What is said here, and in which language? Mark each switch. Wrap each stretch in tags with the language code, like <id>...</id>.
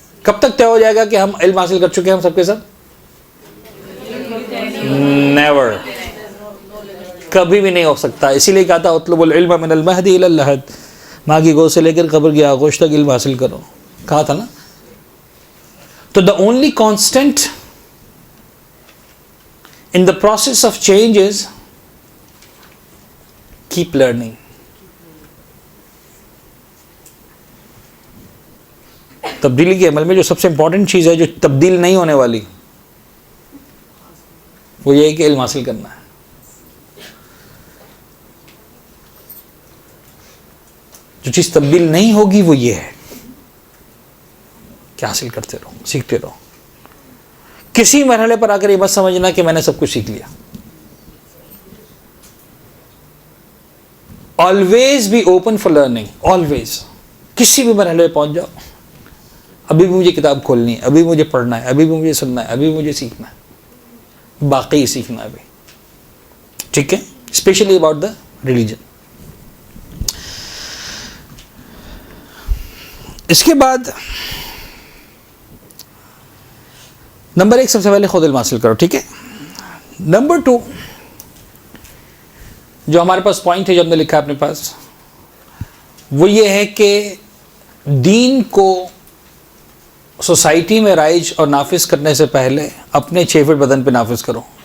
<ur>کب تک طے ہو جائے گا کہ ہم علم حاصل کر چکے ہیں ہم سب کے سب؟ نیور، کبھی بھی نہیں ہو سکتا. اسی لیے کہا تھا</ur> <ar>اطلب العلم من المہدی الی اللحد،</ar> <ur>ماں کی گود سے لے کر قبر کی آغوش تک علم حاصل کرو، کہا تھا نا.</ur> <en>تو the only constant in the process of change is keep learning.</en> <ur>تبدیلی کے عمل میں جو سب سے امپورٹنٹ چیز ہے جو تبدیل نہیں ہونے والی، وہ یہ ہے کہ علم حاصل کرنا ہے. جو چیز تبدیل نہیں ہوگی وہ یہ ہے کہ حاصل کرتے رہو، سیکھتے رہو. کسی مرحلے پر آ کر یہ مت سمجھنا کہ میں نے سب کچھ سیکھ لیا.</ur> <en>Always be open for learning, always.</en> <ur>کسی بھی مرحلے پہ پہنچ جاؤ، ابھی بھی مجھے کتاب کھولنی ہے، ابھی مجھے پڑھنا ہے، ابھی بھی مجھے سننا ہے، ابھی مجھے سیکھنا ہے، باقی سیکھنا ہے ابھی. ٹھیک ہے،</ur> <en>Especially about the religion.</en> <ur>اس کے بعد نمبر 1 سب سے پہلے خود علم حاصل کرو. ٹھیک ہے. نمبر 2 جو ہمارے پاس پوائنٹ ہے جو ہم نے لکھا ہے اپنے پاس، وہ یہ ہے کہ دین کو سوسائٹی میں رائج اور نافذ کرنے سے پہلے اپنے 6 فٹ بدن پہ نافذ کرو.</ur>